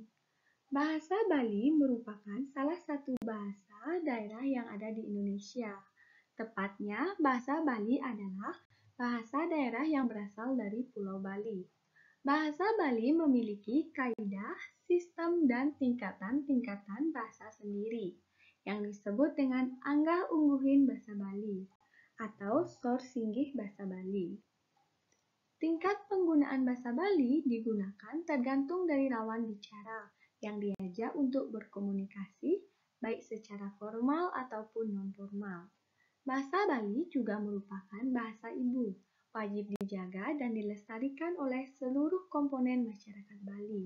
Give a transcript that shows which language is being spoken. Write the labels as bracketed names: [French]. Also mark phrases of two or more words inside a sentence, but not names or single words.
[Indonesian] Bahasa Bali merupakan salah satu bahasa daerah yang ada di Indonesia. Tepatnya, bahasa Bali adalah bahasa daerah yang berasal dari Pulau Bali. Bahasa Bali memiliki kaidah, sistem, dan tingkatan-tingkatan bahasa sendiri, yang disebut dengan Anggah Ungguhin Bahasa Bali, atau Sor Singgih Bahasa Bali. Tingkat penggunaan bahasa Bali digunakan tergantung dari lawan bicara yang diajak untuk berkomunikasi, baik secara formal ataupun non-formal. Bahasa Bali juga merupakan bahasa ibu, wajib dijaga dan dilestarikan oleh seluruh komponen masyarakat Bali.